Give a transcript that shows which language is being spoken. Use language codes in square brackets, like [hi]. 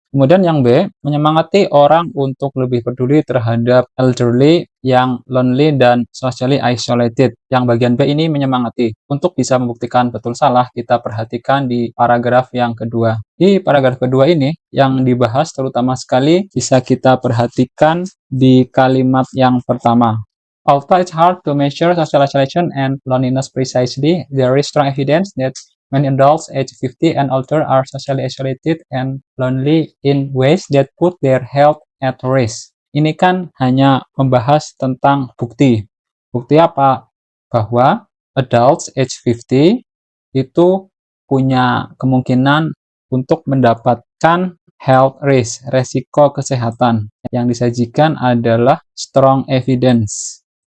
[id] Kemudian yang B, menyemangati orang untuk lebih peduli terhadap elderly yang lonely dan socially isolated. Yang bagian B ini menyemangati. Untuk bisa membuktikan betul salah, kita perhatikan di paragraf yang kedua. Di paragraf kedua ini, yang dibahas terutama sekali bisa kita perhatikan di kalimat yang pertama. [en] Although it's hard to measure social isolation and loneliness precisely, there is strong evidence that many adults aged 50 and older are socially isolated and lonely in ways that put their health at risk. [id] Ini kan hanya membahas tentang bukti. Bukti apa? Bahwa adults aged 50 itu punya kemungkinan untuk mendapatkan health risk, resiko kesehatan. Yang disajikan adalah strong evidence.